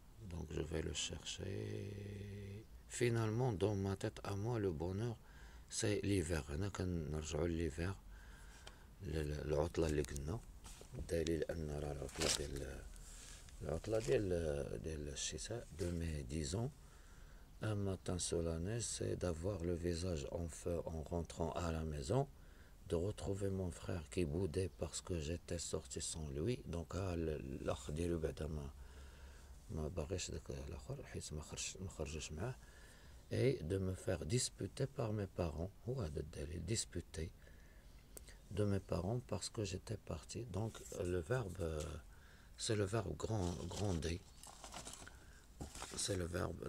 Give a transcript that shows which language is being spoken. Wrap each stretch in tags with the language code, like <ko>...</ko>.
<fr>Donc je vais le chercher. Finalement, dans ma tête à moi, le bonheur c'est l'hiver.</fr> <ar>هنا كنرجعو للhiver, العطلة اللي قلنا, الدليل أن راه العطلة ديال الشتاء</ar> <fr>de mai, disons. Un matin solennel, c'est d'avoir le visage en feu en rentrant à la maison, de retrouver mon frère qui boudait parce que j'étais sorti sans lui.</fr> <ar>Donc الأخ ديالو بعدا ما باغيش داك الآخر حيت ما خرجش معاه.</ar> <fr>Et de me faire disputer par mes parents,</fr> <ar>هو هذا الدليل,</ar> <fr>disputer de mes parents parce que j'étais parti. Donc le verbe c'est le verbe gronder, c'est le verbe.</fr>